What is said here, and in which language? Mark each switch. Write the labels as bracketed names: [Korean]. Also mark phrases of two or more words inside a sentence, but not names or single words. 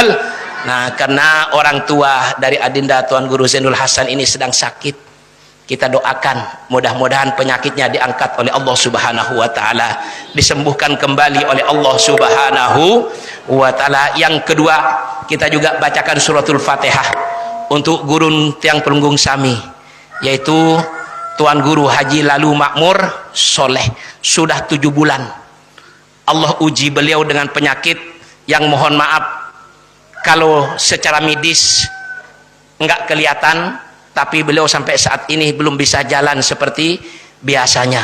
[Indonesian] Nah, karena orang tua dari Adinda Tuan Guru Zainul Hasan ini sedang sakit, kita doakan mudah-mudahan penyakitnya diangkat oleh Allah [Arabic] سبحانه وتعالى, [Indonesian] disembuhkan kembali oleh Allah [Arabic] سبحانه وتعالى. [Indonesian] Yang kedua, kita juga bacakan suratul Fatihah untuk guru [Sasak] tiang pelunggung sami, [Indonesian] yaitu Tuan Guru Haji Lalu Makmur Soleh. Sudah 7 bulan Allah uji beliau dengan penyakit yang mohon maaf kalau secara medis enggak kelihatan, tapi beliau sampai saat ini belum bisa jalan seperti biasanya.